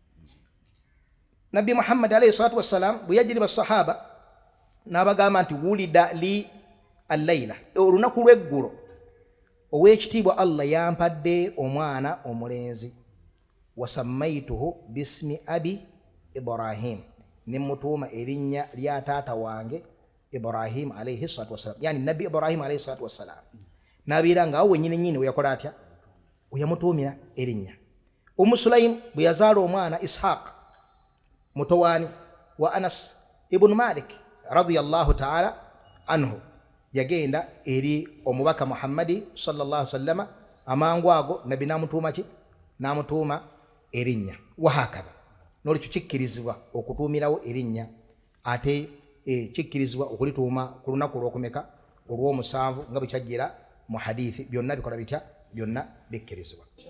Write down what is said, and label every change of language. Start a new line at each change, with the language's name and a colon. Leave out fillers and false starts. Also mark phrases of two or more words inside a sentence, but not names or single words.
Ganda: Nabbi Muhammad
Arabic: عليه الصلاة والسلام
Ganda: bwe yajiriba sahaba n'abagamba nti
Arabic: ولد لي الليلة,
Ganda: olunaku lw'eggulo ow'ekitiibwa Allah yampadde omwana omulenzi,
Arabic: وسميته باسم أبي إبراهيم,
Ganda: ne mutuuma erinnya lya taata wange Ibrahim
Arabic: عليه الصلاة والسلام,
Ganda: yani Nabbi Ibrahim alayhi salatu wassalam. N'abeera nga awo wennyini we yakola atya, we yamutuumira erinnya. Sulaim bwe yazaala omwana Ishaq, mutowaani wa Anas ibn Malik
Arabic: رضي الله تعالى عنه,
Ganda: yagenda eri omubaka Muhammadi
Arabic: صلى الله عليه وسلم,
Ganda: amangu ago nabbi namutuuma ki? Namutuuma erinnya. Wahakadha n'olekyo kikkirizibwa okutuumirawo erinnya, ate kikkirizibwa okulituuma ku lunaku olw'okumeka? Olw'omusanvu, nga bwe kyajjira mu hadithi. Byonna bikola bitya? Byonna bikkirizibwa.